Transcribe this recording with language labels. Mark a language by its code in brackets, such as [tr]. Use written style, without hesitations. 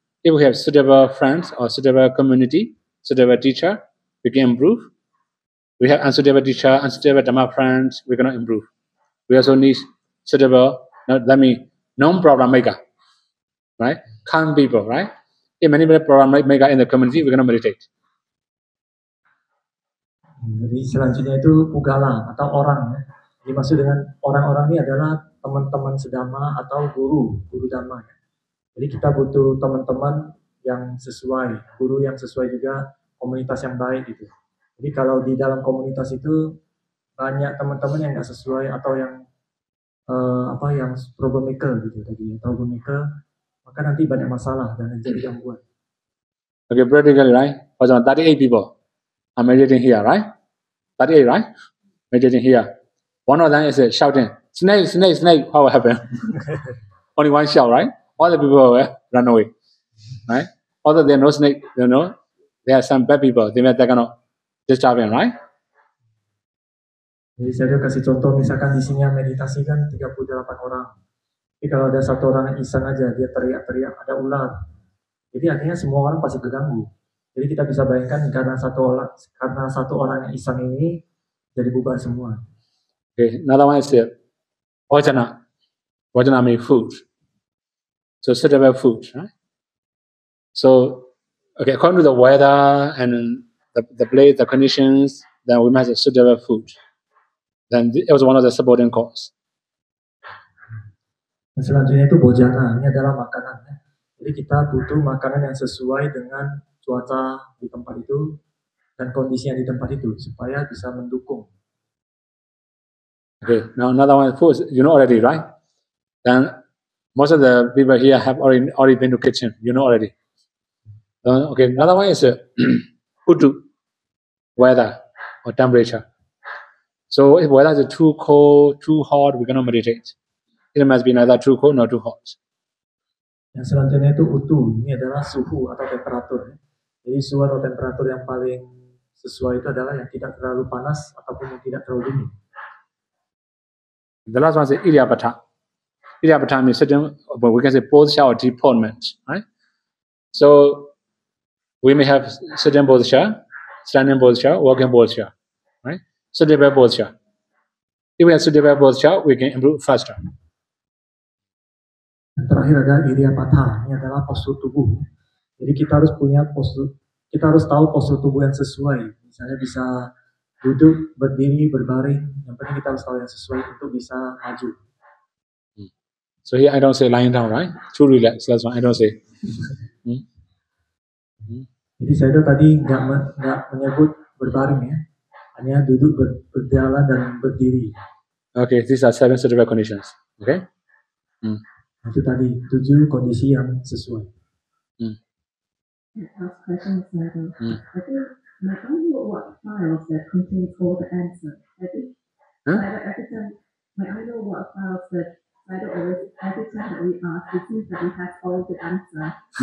[en] If we have suitable friends or suitable community, suitable teacher, we can improve. We have unsuitable teacher, unsuitable Dhamma friends, we cannot improve. We also need suitable, that means non-problem maker, right? Calm people, right? If many problem maker in the community, we cannot meditate. [id] Jadi selanjutnya itu pugala atau orang. Ya. Dimaksud dengan orang-orang ini adalah teman-teman sedama atau guru dhamma. Ya. Jadi kita butuh teman-teman yang sesuai, guru yang sesuai juga, komunitas yang baik gitu. Jadi kalau di dalam komunitas itu banyak teman-teman yang nggak sesuai atau yang yang troublemaker gitu tadi, troublemaker, maka nanti banyak masalah dan jadi gangguan. [en] Okay, practically, right? For example, 38 people are meditating here, right? 38, right? Meditating here. One of them is shouting, snake, snake, snake. What will happen? Only one shout, right? All the people will run away, right? Although there are no snake, there are some bad people. They may cannot disturb him, right? [id] Jadi saya kasih contoh, misalkan di sini yang meditasi kan 38 orang. Tapi kalau ada satu orang yang iseng aja, dia teriak-teriak, ada ular. Jadi artinya semua orang pasti terganggu. Jadi kita bisa bayangkan karena satu orang yang iseng ini jadi bubar semua. [en] Okay, another one is vajana. Vajana means food. So suitable food, right? So, okay, according to the weather and the place, the conditions, then we must have suitable food. Then it was one of the supporting cause. [id] Selanjutnya itu bojana, ini adalah makanan. Ya. Jadi kita butuh makanan yang sesuai dengan cuaca di tempat itu dan kondisinya di tempat itu supaya bisa mendukung. [en] Okay, now another one, food, you know already, right? Then most of the people here have already been to kitchen, you know already. Okay, another one is udu, weather or temperature. So if weather is too cold, too hot, we cannot meditate. It must be neither too cold nor too hot. [id] Yang selanjutnya itu utu, ini adalah suhu atau temperatur. Jadi suhu atau temperatur yang paling sesuai itu adalah yang tidak terlalu panas ataupun yang tidak terlalu dingin. [en] The last one is Iryapata. Iryapata means certain, we can say posture or deportment, right? So we may have certain posture, standing posture, walking posture, right? Suitable posture. If we have suitable posture, we can improve faster. [id] Yang terakhir ada Iryapata, ini adalah postur tubuh. Jadi kita harus punya postur, kita harus tahu postur tubuh yang sesuai. Misalnya bisa duduk, berdiri, berbaring. Yang penting kita harus tahu yang sesuai untuk bisa maju. [en] So here I don't say lying down, right? Too relaxed. That's why I don't say. [id] Jadi saya tadi nggak menyebut berbaring ya, hanya duduk, berjalan dan berdiri. [en] Okay, these are 7 suitable conditions. Okay. [id] Itu tadi 7 kondisi yang sesuai. [en] and ask questions later. I think I don't know what files that contains all the answers. I think every time I know what files that I don't always every time that we ask, it seems that we have all the answers.